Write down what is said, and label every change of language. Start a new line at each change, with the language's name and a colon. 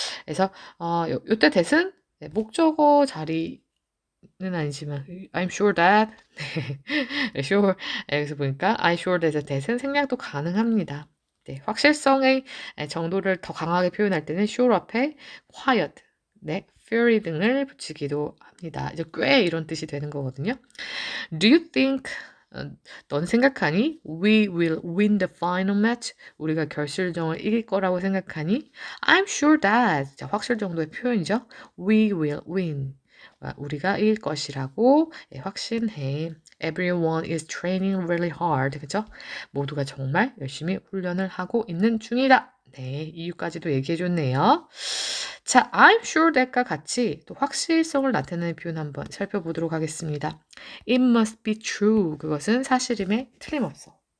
Korean: 그래서 요때 that은 네, 목적어 자리는 아니지만
English: I'm sure that
Korean: 네, sure 여기서 보니까 I'm sure that의 that은 생략도 가능합니다. 네, 확실성의 정도를 더 강하게 표현할 때는 sure 앞에 quiet, 네, fury 등을 붙이기도 합니다. 이제 꽤 이런 뜻이 되는 거거든요.
English: Do you think
Korean: 넌 생각하니?
English: We will win the final match.
Korean: 우리가 결승전을 이길 거라고 생각하니?
English: I'm sure that.
Korean: 자, 확실 정도의 표현이죠.
English: We will win.
Korean: 우리가 이길 것이라고 확신해.
English: Everyone is training really hard.
Korean: 그죠? 모두가 정말 열심히 훈련을 하고 있는 중이다. 네, 이유까지도 얘기해줬네요. 자,
English: I'm sure that
Korean: 과 같이 또 확실성을 나타내는 표현 한번 살펴보도록 하겠습니다.
English: It must be true.
Korean: 그것은 사실임에 틀림없어.